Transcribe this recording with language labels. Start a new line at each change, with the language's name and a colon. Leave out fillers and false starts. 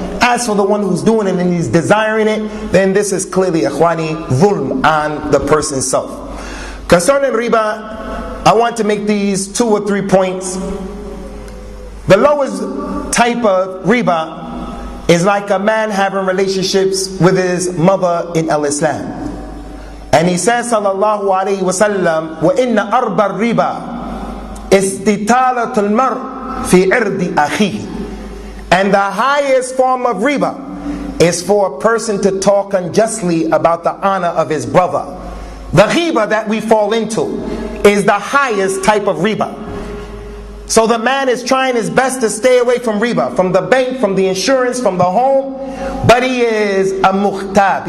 English: As for the one who's doing it and he's desiring it, then this is clearly ikhwani dhulm on the person's self. Concerning riba, I want to make these 2 or 3 points. The lowest type of riba is like a man having relationships with his mother in al-Islam. And he says,
Arabic: sallallahu alayhi wa sallam, وَإِنَّ أَرْبَ الرِّبَى إِسْتِطَالَةُ الْمَرْءِ فِي عِرْضِ أَخِيهِ.
English: And the highest form of riba is for a person to talk unjustly about the honor of his brother. The riba that we fall into is the highest type of riba. So the man is trying his best to stay away from riba, from the bank, from the insurance, from the home, but he is a muhtab.